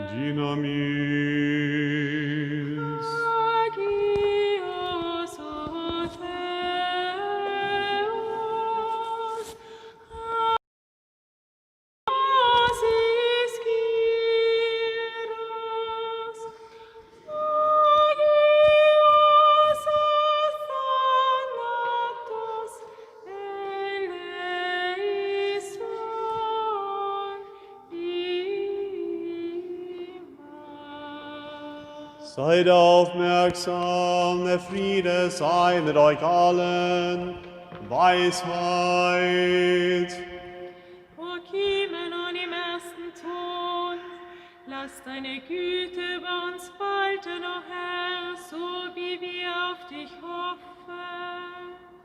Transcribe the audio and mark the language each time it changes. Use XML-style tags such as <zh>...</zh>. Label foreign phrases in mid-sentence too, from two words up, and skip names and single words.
<el>Dynamis. Άγιος ο Θεός, Άσις Κύρος, Άγιος Αθάνατος, ελέησον, ημάς.</el> <de>Seid aufmerksam, der Friede sei mit euch allen. Weisheit. Prokimenon im ersten Ton, lass deine Güte über uns walten, o Herr, so wie wir auf dich hoffen.</de>